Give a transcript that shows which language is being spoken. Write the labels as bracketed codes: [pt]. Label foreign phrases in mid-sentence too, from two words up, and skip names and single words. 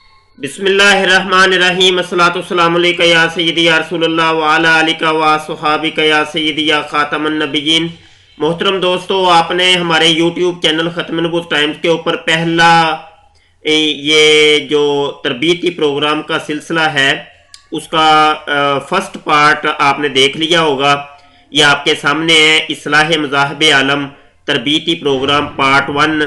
[ar] بسم الله الرحمن الرحيم الصلاة والسلام عليك يا سيدي يا رسول الله وعلى آلك وأصحابك يا سيدي يا خاتم النبيين. [ur] محترم دوستوں، آپ نے ہمارے [en] YouTube channel [ur] ختم نبوت ٹائمز کے اوپر پہلا یہ جو تربیتی پروگرام کا سلسلہ ہے اس کا [en] first part [ur] آپ نے دیکھ لیا ہوگا. یہ آپ کے سامنے ہے، اصلاح مذاہب عالم تربیتی پروگرام پارٹ 1.